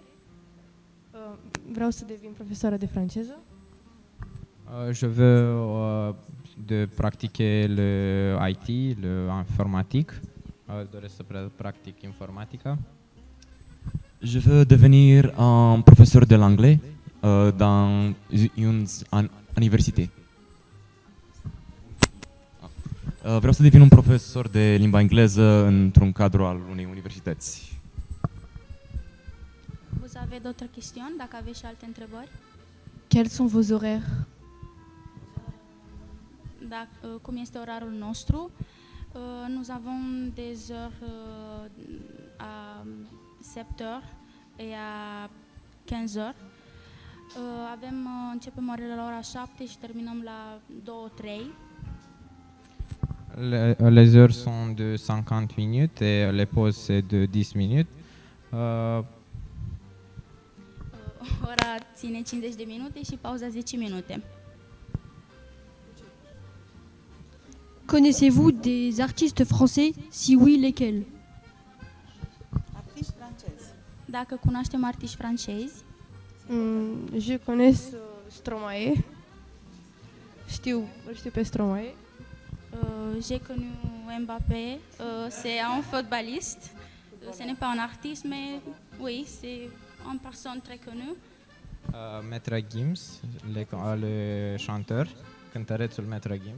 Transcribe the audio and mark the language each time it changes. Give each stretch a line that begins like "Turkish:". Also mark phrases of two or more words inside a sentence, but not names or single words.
Romanian: Vreau să devin profesoară de franceză.
French: Je veux de practiquer le IT, le informatique.
Romanian: Doresc să practic informatica.
French: Je veux devenir un professeur de l'anglais dans une université.
Romanian: Vreau să devin un profesor de limba engleză într-un cadru al unei universități.
French: Vous avez d'autres questions,
Romanian: dacă aveți și alte întrebări?
French: Quels sont vos horaires?
Romanian: Cum este orarul nostru?
French: Nous avons des heures à 7 heures et à 15 heures.
Romanian: Începem orele la ora 7 și terminăm la 2-3.
French: Les heures sont de 50 minutes et les pauses c'est de 10 minutes.
Romanian: Ora ține 50 de minute și pauza 10 minute.
French: Connaissez-vous des artistes français? Si oui, lesquels?
Romanian: Artiști francezi. Dacă cunoaștem artiști francezi?
French: Je connais Stromae.
Romanian: Îl știu pe Stromae.
French: J'ai connu Mbappé, c'est un footballiste. Ce n'est pas un artiste, mais oui, c'est une personne très connue. Maître Gims, le chanteur, cântărețul Maître Gims.